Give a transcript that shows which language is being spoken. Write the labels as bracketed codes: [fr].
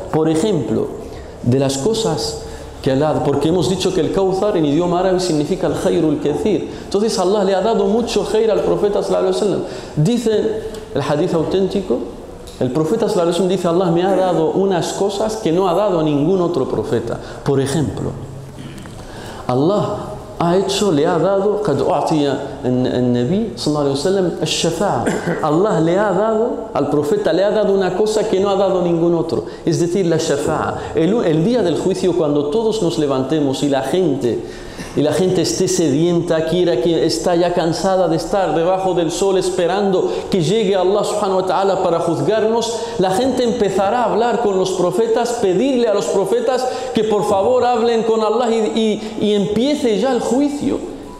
[es] Por ejemplo, de las cosas que Allah, porque hemos dicho que el Kawthar en idioma árabe significa el khairul kathir. Entonces Allah le ha dado mucho khair al profeta sallallahu alaihi wasallam. Dice el hadith auténtico, el profeta sallallahu alaihi wasallam dice, Allah me ha dado unas cosas que no ha dado a ningún otro profeta. Por ejemplo, Allah le ha dado [ar] قد أعطي النبي صلى الله عليه وسلم الشفاعة. [es] Allah le ha dado, al profeta le ha dado una cosa que no ha dado ningún otro, es decir, la shafa'a. El día del juicio, cuando todos nos levantemos y la gente y la gente esté sedienta, que está ya cansada de estar debajo del sol esperando que llegue Allah subhanahu wa ta'ala para juzgarnos, la gente empezará a hablar con los profetas, pedirle a los profetas que por favor hablen con Allah y empiece ya el juicio.